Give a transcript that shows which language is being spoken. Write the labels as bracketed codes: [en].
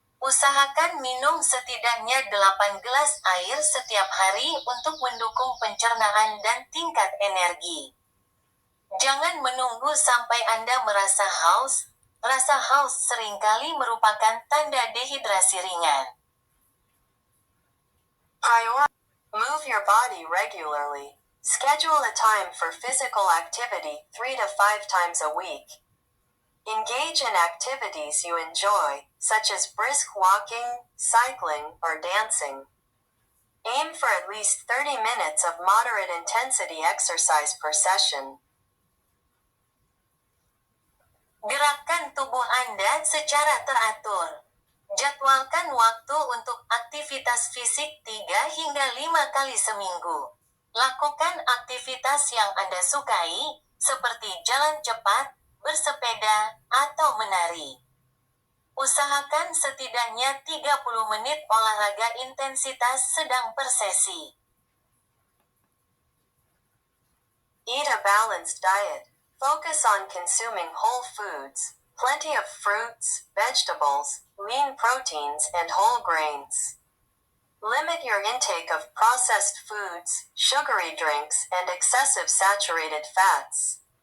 [id] Usahakan minum setidaknya 8 gelas air setiap hari untuk mendukung pencernaan dan tingkat energi. Jangan menunggu sampai Anda merasa haus. Rasa haus seringkali merupakan tanda dehidrasi ringan. [en] Move your body regularly. Schedule a time for physical activity 3 to 5 times a week. Engage in activities you enjoy, such as brisk walking, cycling, or dancing. Aim for at least 30 minutes of moderate intensity exercise per session. [id] Gerakkan tubuh Anda secara teratur. Jadwalkan waktu untuk aktivitas fisik 3 hingga 5 kali seminggu. Lakukan aktivitas yang Anda sukai, seperti jalan cepat, bersepeda, atau menari. Usahakan setidaknya 30 menit olahraga intensitas sedang per sesi. [en] Eat a balanced diet. Focus on consuming whole foods, plenty of fruits, vegetables, lean proteins, and whole grains. Limit your intake of processed foods, sugary drinks, and excessive saturated fats.